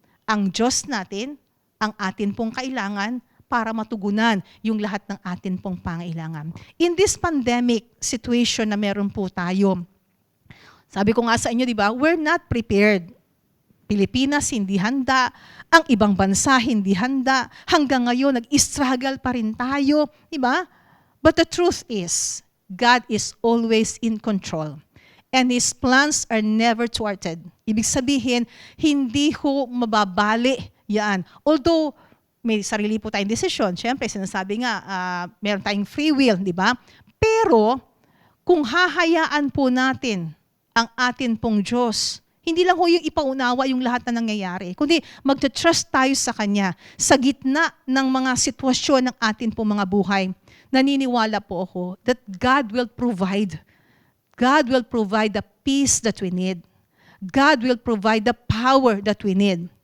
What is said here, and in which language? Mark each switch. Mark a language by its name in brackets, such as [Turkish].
[Filipino] Ang Diyos natin, ang atin pong kailangan para matugunan yung lahat ng atin pong pangailangan. [English] In this pandemic situation [Filipino] na meron po tayo, sabi ko nga sa inyo, di ba, [English] we're not prepared. [Filipino] Pilipinas hindi handa, ang ibang bansa hindi handa, hanggang ngayon nag-struggle pa rin tayo, di ba? [English] But the truth is, God is always in control. And His plans are never thwarted. [Filipino] Ibig sabihin, hindi ho mababali yan. Although, may sarili po tayong desisyon. Siyempre, sinasabi nga, meron tayong free will, di ba? Pero, kung hahayaan po natin ang atin pong Diyos, hindi lang ho yung ipaunawa yung lahat na nangyayari, kundi magte-trust tayo sa Kanya sa gitna ng mga sitwasyon ng atin pong mga buhay. Naniniwala po ako [English] that God will provide. God will provide the peace that we need. God will provide the power that we need.